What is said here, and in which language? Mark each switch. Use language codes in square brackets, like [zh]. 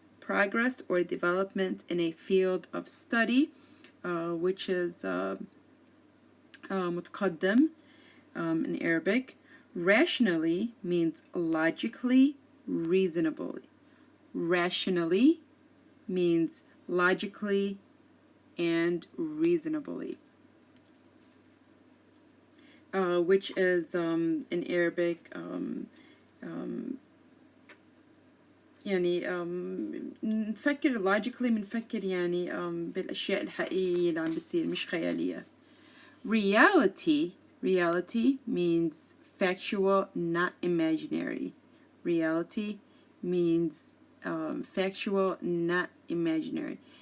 [en] Progress or development in a field of study, which is متقدم in Arabic. Rationally means logically, reasonably. Rationally means logically and reasonably. Which is in Arabic [ar] يعني نفكر logically بنفكر يعني بالأشياء الحقيقية اللي عم بتصير مش خيالية. [en] Reality means factual, not imaginary. Reality means factual, not imaginary.